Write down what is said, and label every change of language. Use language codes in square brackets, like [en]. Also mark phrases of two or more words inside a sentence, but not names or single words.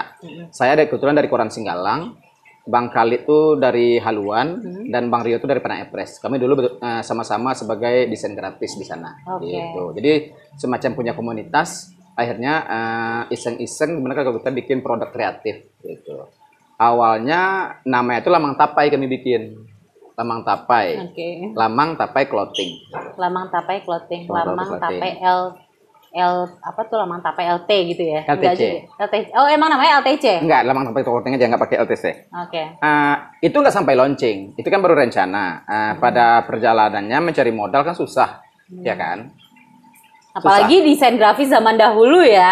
[id] Saya kebetulan dari koran Singgalang. Bang Khalid tuh dari Haluan dan Bang Rio tuh dari Padang Epres. Kami dulu sama-sama sebagai desain grafis di sana. Gitu. Jadi semacam punya komunitas. Akhirnya iseng-iseng gimana kalau kita bikin produk kreatif gitu. Awalnya namanya itu Lamang Tapai kami bikin. Lamang Tapai. Lamang Tapai Clothing. Lamang Tapai Clothing. Lamang Tapai Lamang Tapai LT gitu ya? LTC. Oh emang namanya LTC? Enggak, Lamang Tapai Clothing aja nggak pakai LTC. Itu nggak sampai launching. Itu kan baru rencana. Pada perjalanannya mencari modal kan susah, ya kan? Apalagi desain grafis zaman dahulu ya.